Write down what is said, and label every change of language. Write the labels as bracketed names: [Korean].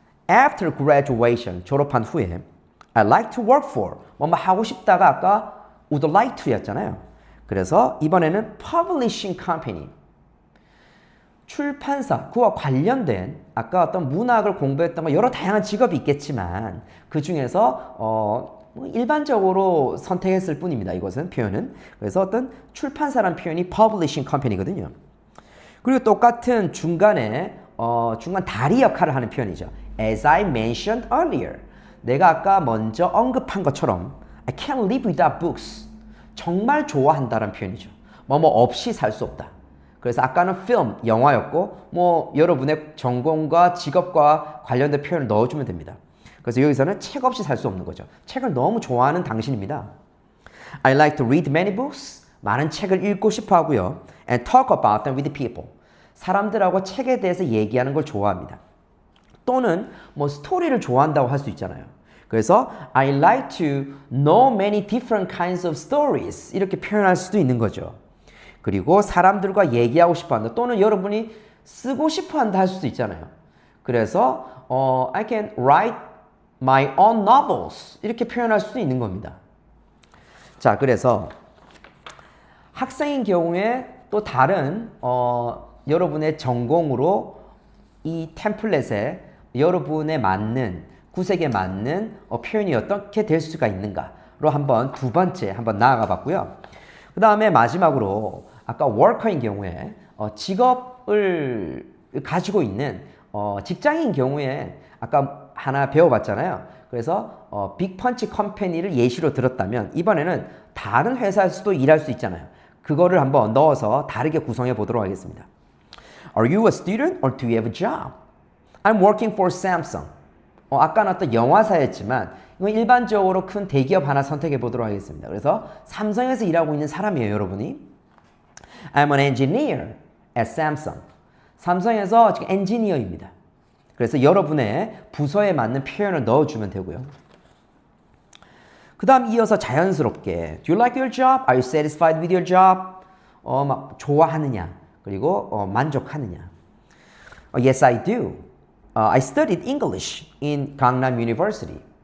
[English] After graduation, [Korean] 졸업한 후에 [English] I like to work for, [Korean] 뭐뭐 하고 싶다가 아까 [English] would like to [Korean] 였잖아요. 그래서 이번에는 [English] publishing company, [Korean] 출판사, 그와 관련된 아까 어떤 문학을 공부했던 거 여러 다양한 직업이 있겠지만 그 중에서 일반적으로 선택했을 뿐입니다. 이것은 표현은. 그래서 어떤 출판사라는 표현이 [English] publishing company [Korean] 거든요. 그리고 똑같은 중간에 중간 다리 역할을 하는 표현이죠. [English] As I mentioned earlier. [Korean] 내가 아까 먼저 언급한 것처럼 [English] I can't live without books. [Korean] 정말 좋아한다는 표현이죠. 뭐뭐 없이 살 수 없다. 그래서 아까는 film, 영화였고 여러분의 전공과 직업과 관련된 표현을 넣어주면 됩니다. 그래서 여기서는 책 없이 살 수 없는 거죠. 책을 너무 좋아하는 당신입니다. [English] I like to read many books. [Korean] 많은 책을 읽고 싶어 하고요. [English] And talk about them with people. [Korean] 사람들하고 책에 대해서 얘기하는 걸 좋아합니다. 또는 스토리를 좋아한다고 할 수 있잖아요. 그래서 [English] I like to know many different kinds of stories. [Korean] 이렇게 표현할 수도 있는 거죠. 그리고 사람들과 얘기하고 싶어 한다. 또는 여러분이 쓰고 싶어 한다 할 수도 있잖아요. [English] 그래서 I can write my own novels. [Korean] 이렇게 표현할 수도 있는 겁니다. 자, 그래서 학생인 경우에 또 다른 여러분의 전공으로 이 템플릿에 여러분에 맞는 구색에 맞는 표현이 어떻게 될 수가 있는가로 한번 두 번째 한번 나아가 봤고요. 그 다음에 마지막으로 아까 워커인 경우에 직업을 가지고 있는 직장인 경우에 아까 하나 배워봤잖아요. 그래서 빅펀치 컴퍼니를 예시로 들었다면 이번에는 다른 회사에서도 일할 수 있잖아요. 그거를 한번 넣어서 다르게 구성해 보도록 하겠습니다. [English] Are you a student or do you have a job? I'm working for Samsung. [Korean] 아까는 어떤 영화사였지만 이건 일반적으로 큰 대기업 하나 선택해 보도록 하겠습니다. 그래서 삼성에서 일하고 있는 사람이에요, 여러분이. [English] I'm an engineer at Samsung. [Korean] 삼성에서 지금 엔지니어입니다. 그래서 여러분의 부서에 맞는 표현을 넣어주면 되고요. 그 다음 이어서 자연스럽게 [English] Do you like your job? Are you satisfied with your job? [Korean] 막 좋아하느냐? 그리고 만족하느냐? [English] Yes, I do. I studied English in Gangnam University.